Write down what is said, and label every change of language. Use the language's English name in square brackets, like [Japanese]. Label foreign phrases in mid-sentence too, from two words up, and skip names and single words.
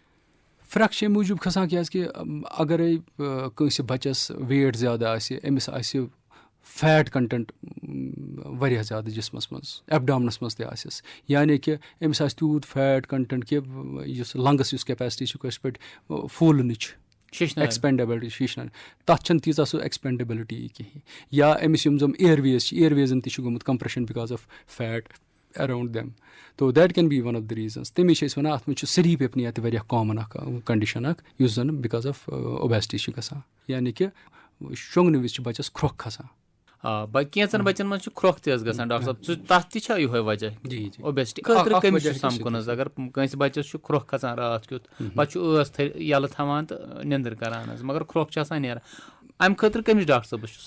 [Kashmiri] پھرٛٮ۪کھ چھِ اَمہِ موٗجوٗب کھسان کیازکہِ اگرے کٲنٛسہِ بَچس ویٹ زیادٕ آسہِ أمِس آسہِ [English] fat content [Kashmiri] واریاہ زیادٕ جسمس منٛز ایبڈامنس منٛز تہِ آسٮ۪س یعنی کہِ أمِس آسہِ تیوٗت [English] fat content [Kashmiri] کہِ یُس لنگس یُس کیپیسٹی چھِ کٲنٛسہِ پٲٹھۍ پھوٗلنٕچ ایکسپینڈیبلٹی شیشناوِ تَتھ چھنہٕ تیٖژاہ سُہ ایکسپینڈیبلٹی کِہینۍ یا أمِس یِم زَن اِیرویز چھِ اِیرویزن تہِ چھُ گوٚمُت [English] compression because of fat around them so that can be one of the reasons [Kashmiri] تَمے چھِ أسۍ وَنان اَتھ منٛز چھُ [English] sleep apnea [Kashmiri] تہِ واریاہ کامن اکھ کنڈِشن اکھ یُس زن [English] because of obesity [Kashmiri] چھِ گژھان یعنی کہِ شۄنٛگنہٕ وِزِ چھِ بَچس کھرٛۄکھ کھسان کینٛژن بَچن منٛز چھُ کھرٛۄکھ تہِ حظ گژھان ڈاکٹر صٲب تَتھ تہِ چھا یِہوے وجہ اوبیسٹی خٲطرٕ کٔمِس چھُ سَمکھُن حظ اگر کٲنٛسہِ بَچس چھُ کھرٛۄکھ کھسان راتھ کیُتھ پَتہٕ چھُ ٲس یَلہٕ تھاوان تہٕ نیٚنٛدٕر کران حظ مگر کھرٛۄکھ چھِ آسان نیران اَمہِ خٲطرٕ کٔمِس ڈاکٹر صٲبس چھُ